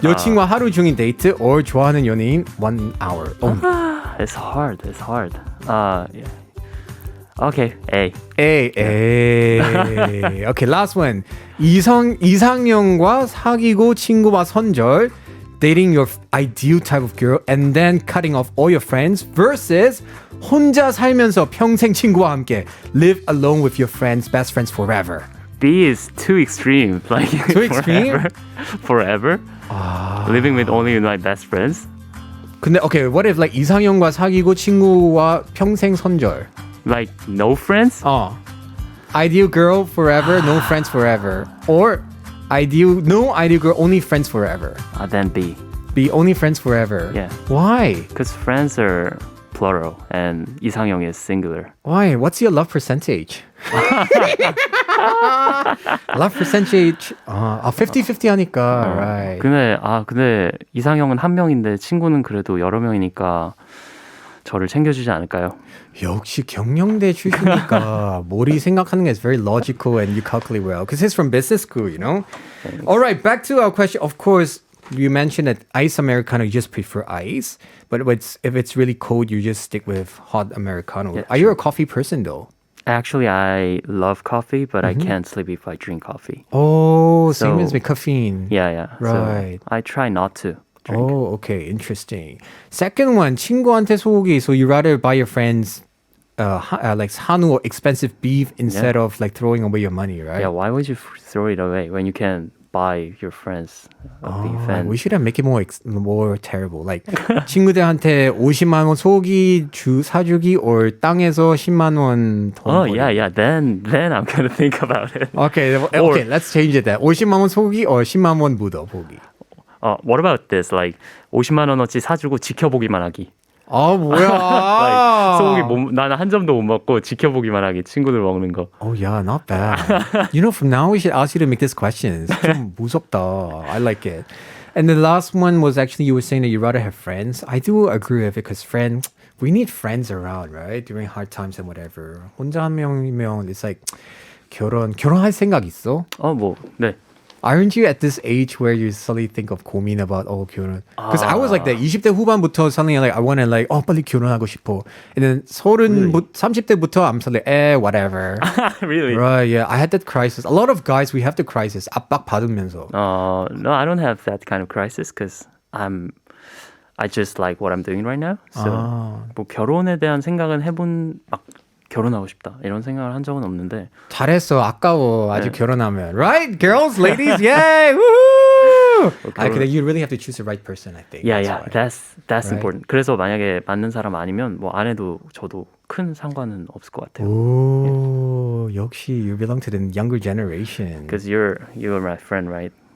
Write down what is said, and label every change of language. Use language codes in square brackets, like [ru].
[ko] 여친과 하루 종일 데이트 or 좋아하는 연예인 [en] 1 hour. It's hard. Yeah. Okay, A. Okay, last one. [ko] 이상형과 사귀고 친구와 선절. [en] Dating your ideal type of girl and then cutting off all your friends versus [ko] 혼자 살면서 평생 친구와 함께 [en] live alone with your friends, best friends forever. B is too extreme. Like Too extreme? Forever. Living with only my best friends. [ko] 근데 [en] okay, what if like [ko] 이상형과 사귀고 친구와 평생 선절? [en] Like no friends? Ideal girl forever, no friends forever. Or no ideal girl, only friends forever. Then B. Be only friends forever. Yeah. Why? Because friends are plural and 이상형 is singular. Why? What's your love percentage? love percentage 50-50 하니까 right. [ko] 근데 이상형은 한 명인데 친구는 그래도 여러 명이니까 저를 챙겨주지 않을까요? 역시 경영대 출신이니까 머리 생각하는 게 [en] is very logical and you calculate well because it's from business school, you know? Thanks. All right, back to our question. Of course, you mentioned that ice Americano, you just prefer ice. But if it's really cold, you just stick with hot Americano. Yeah, Are you a coffee person though? Actually, I love coffee, but I can't sleep if I drink coffee. Oh, same as me, caffeine. Yeah. Right. So I try not to drink. Oh, okay, interesting. Second one, [ko] 친구한테 소고기. [en] So you rather buy your friends like 한우 or expensive beef instead of like throwing away your money, right? Yeah, why would you throw it away when you can buy your friends a beef? We should have make it more terrible. [ko] Like 친구들한테 50만 원 소고기 사주기 or 땅에서 10만 원 돈. [en] Oh, yeah. Then I'm gonna think about it. Okay, let's change it then. [ko] 50만 원 소고기 or 10만 원 묻어 보기. [en] What about this? [ko] Like 50만 원어치 사주고 지켜보기만 하기. 뭐야? Like, 소고기 나는 한 점도 못 먹고 지켜보기만 하기. 친구들 먹는 거. [en] Oh yeah, not bad. You know, from now we should ask you to make these questions. [ko] 좀 무섭다. [en] I like it. And the last one was actually you were saying that you rather have friends. I do agree with it because we need friends around, right? During hard times and whatever. [ko] 혼자 한 명이면 [en] it's like [ko] 결혼할 생각 있어? 네. [en] Aren't you at this age where you suddenly think of 고민 about 결혼? Because I was like that. [ko] 20대 후반부터 [en] suddenly like I want to like [ko] 빨리 결혼하고 싶어. [en] And then [ko] 30대부터 [en] I'm suddenly whatever. Really? Right, yeah. I had that crisis. A lot of guys, we have the crisis. [ko] 압박 받으면서. [en] No, I don't have that kind of crisis because I just like what I'm doing right now. [ko] So 뭐 결혼에 대한 생각은 막 결혼하고 싶다 이런 생각을 한 적은 없는데. 잘했어. 아까워. 아직 결혼하면. [en] Right, girls, ladies, yay! Woohoo! You really have to choose the right person, I think. Yeah. That's Right. important. [ko] 그래서 만약에 맞는 사람 아니면 뭐 안 해도 저도 큰 상관은 없을 것 같아요. 오, 역시 [en] you belong to the younger generation. Because you're my friend, right?